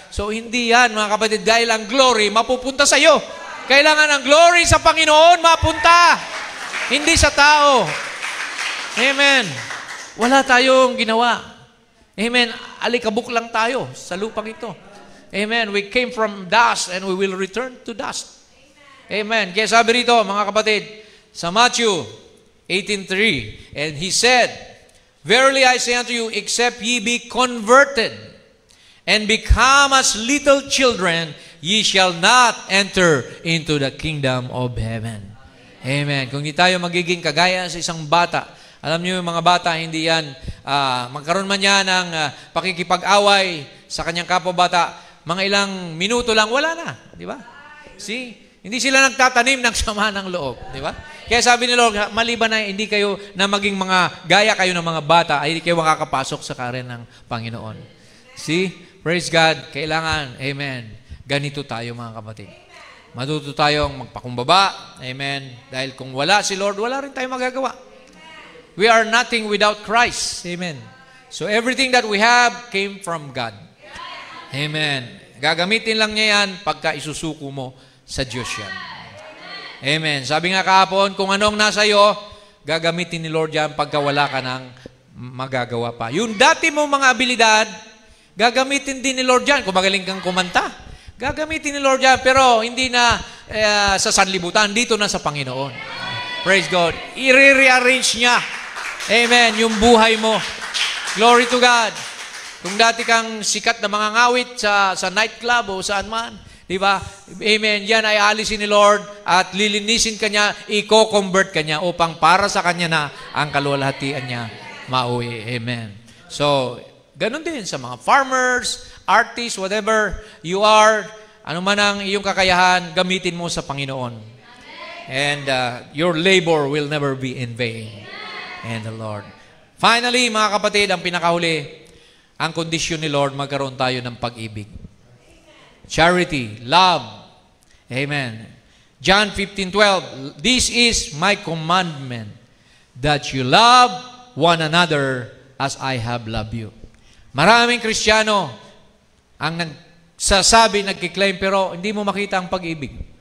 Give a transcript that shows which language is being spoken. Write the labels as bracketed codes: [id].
[tl] So, hindi yan, mga kapatid, dahil ang glory mapupunta sa iyo. Kailangan ang glory sa Panginoon mapunta, hindi sa tao. Amen. Wala tayong ginawa. Amen. Alikabok lang tayo sa lupang ito. Amen. [en] We came from dust and we will return to dust. Amen. [tl] Kaya sabi rito, mga kapatid, sa [en] Matthew 18:3, and he said, verily I say unto you, except ye be converted and become as little children, ye shall not enter into the kingdom of heaven. Amen. [tl] Kung hindi tayo magiging kagaya sa isang bata, alam niyo yung mga bata, hindi yan, magkaroon man yan ng pakikipag-away sa kanyang kapwa-bata, mga ilang minuto lang, wala na. Di ba? See? Hindi sila nagtatanim ng sama ng loob. Di ba? Kaya sabi ni Lord, maliban na hindi kayo na maging mga gaya kayo ng mga bata, ay hindi kayo makakapasok sa karen ng Panginoon. See? [en] Praise God. [tl] Kailangan, amen, ganito tayo mga kapatid. Matuto tayong magpakumbaba. Amen. Dahil kung wala si Lord, wala rin tayong magagawa. [en] We are nothing without Christ. Amen. So everything that we have came from God. Amen. [tl] Gagamitin lang niya yan pagka isusuko mo sa Diyos yan. Amen. Sabi nga kahapon, kung anong nasa iyo, gagamitin ni Lord yan pagka wala ka ng magagawa pa. Yung dati mong mga abilidad, gagamitin din ni Lord yan. Kung magaling kang kumanta, gagamitin ni Lord yan. Pero hindi na sa sanlibutan, dito na sa Panginoon. [en] Praise God. [tl] I-rearrange niya. Amen. Yung buhay mo. [en] Glory to God. [tl] Kung dati kang sikat na mga ngawit sa nightclub o saan man, di ba? Amen. Yan ay alisin ni Lord at lilinisin ka niya, i-convert ka niya upang para sa kanya na ang kaluwalhatian niya mauwi. Amen. So, ganun din sa mga farmers, artists, [en] whatever you are, [tl] ano man ang iyong kakayahan, gamitin mo sa Panginoon. [en] And your labor will never be in vain. And the Lord. [tl] Finally, mga kapatid, ang pinakahuli, ang kondisyon ni Lord, magkaroon tayo ng pag-ibig. [en] Charity, love. Amen. John 15:12, this is my commandment, that you love one another as I have loved you. [tl] Maraming Kristiyano ang nagsasabi, nagkiklaim, pero hindi mo makita ang pag-ibig.